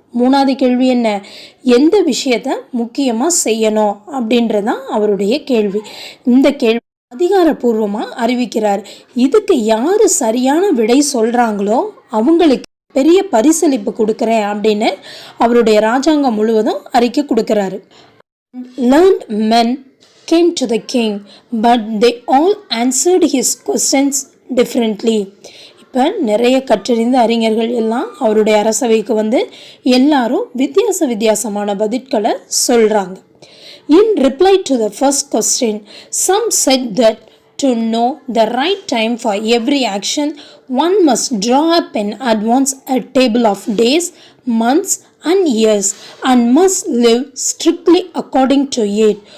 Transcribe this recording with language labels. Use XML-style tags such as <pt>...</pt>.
<ta>3வது கேள்வி என்ன, எந்த விஷயத்தை முக்கியமாக செய்யணும் அப்படின்றதான் அவருடைய கேள்வி. இந்த கேள்வி அதிகாரப்பூர்வமாக அறிவிக்கிறார். இதுக்கு யார் சரியான விடை சொல்கிறாங்களோ அவங்களுக்கு பெரிய பரிசளிப்பு கொடுக்குறேன் அப்படின்னு அவருடைய ராஜாங்கம் முழுவதும் அறிக்கை கொடுக்குறாரு.</ta> <en>Learned men came to the king, but they all answered his questions differently.</en> <ta>இப்போ நிறைய கற்றறிந்த அறிஞர்கள் எல்லாம் அவருடைய அரசவைக்கு வந்து எல்லாரும் வித்தியாசமான பதில்களை சொல்கிறாங்க.</ta> <en>In reply to the first question, some said that to know the right time for every action, one must draw up in advance a table of days, months and years and must live strictly according to it.</en>